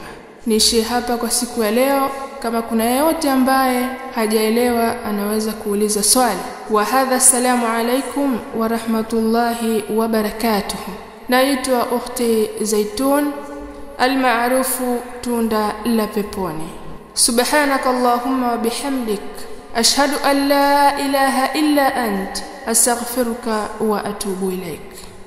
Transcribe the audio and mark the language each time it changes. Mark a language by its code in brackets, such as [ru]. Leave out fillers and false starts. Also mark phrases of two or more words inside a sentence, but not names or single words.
[sw] Niishie hapa kwa siku ya leo. Kama kuna yeyote ambaye hajaelewa anaweza kuuliza swali. [ar] وهذا السلام عليكم ورحمة الله وبركاته. [sw] Naitwa ukhti Zaitun almaarufu tunda la peponi. [ar] سبحانك اللهم وبحمدك أشهد أن لا إله إلا أنت أستغفرك وأتوب إليك.